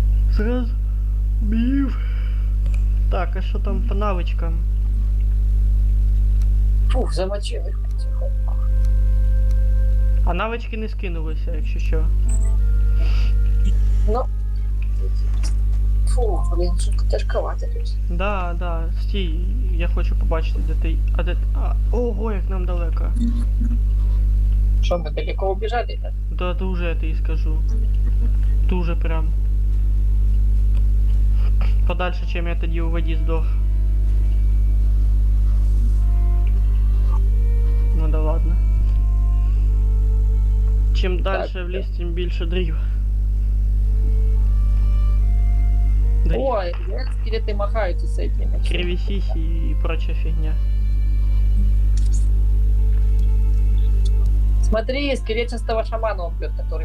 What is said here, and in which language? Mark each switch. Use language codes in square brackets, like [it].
[uk] Зразу бів. Так, а що там по навичкам? [ru] Фух, замочил их. Тихо. [uk] А навички не скинулися, якщо що. Ну. [ru] Фу, блин, что тяжковато тут. [uk] Да, стій, я хочу побачити, де ти... Ого, як нам далеко. [ru] Что, мы далеко убежали, да? [uk] Да, дуже, я тобі скажу. Дуже прям. Подальше, чим я тоді у воді здох. [ru] Ну да ладно. [uk] Чим далі в ліс, тим більше дрів. [ru] Ой, скелеты махаются с этими. Кривисиси и прочая фигня. Смотри, скелетчатого шамана он бьет, который